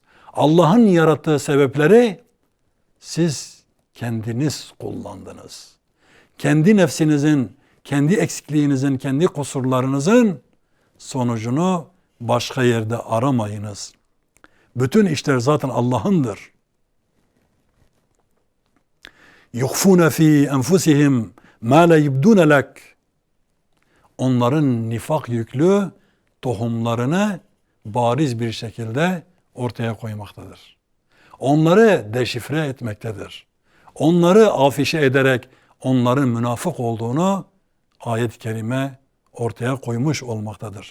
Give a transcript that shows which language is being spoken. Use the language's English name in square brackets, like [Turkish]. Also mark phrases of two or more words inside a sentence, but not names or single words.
[Turkish] Allah'ın yarattığı sebepleri siz kendiniz kullandınız. Kendi nefsinizin, kendi eksikliğinizin, kendi kusurlarınızın sonucunu başka yerde aramayınız. Bütün işler zaten Allah'ındır. [Arabic] يُخْفُونَ ف۪ي اَنْفُسِهِمْ مَا لَا يُبْدُونَ لَكْ. [Turkish] Onların nifak yüklü tohumlarını bariz bir şekilde ortaya koymaktadır. Onları deşifre etmektedir. Onları afişe ederek onların münafık olduğunu ayet-i kerime ortaya koymuş olmaktadır.